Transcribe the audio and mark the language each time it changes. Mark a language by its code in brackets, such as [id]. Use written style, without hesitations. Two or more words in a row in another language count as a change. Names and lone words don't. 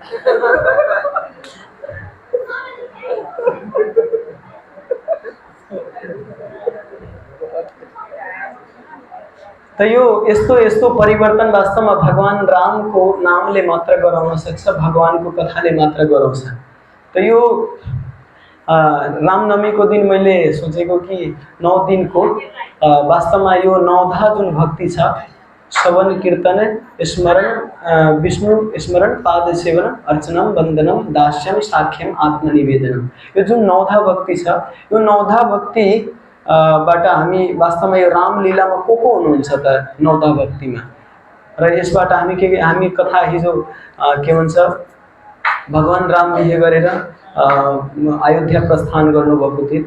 [ne] त यो यस्तो परिवर्तन वास्तवमा भगवान रामको नामले मात्र गराउन सक्छ, भगवानको कथाले मात्र गराउँछ। त यो रामनवमीको दिन मैले सोचेको कि 9 दिनको वास्तवमा यो 9धा जुन भक्ति छ, श्रवण कीर्तन स्मरण विष्णु स्मरण पाद सेवन [sa] अर्चनम वन्दनम दास्यम साख्यम आत्मनिवेदनम, [ne] यो जुन 9धा भक्ति छ, यो 9धा भक्ति बाट हामी वास्तवमा यो रामलीलामा को हुनुहुन्छ त 9धा भक्तिमा। र यसबाट हामी कथा हिजो के भन्छ भगवान राम बिहे गरेर अयोध्या प्रस्थान गर्नुभएको थियो।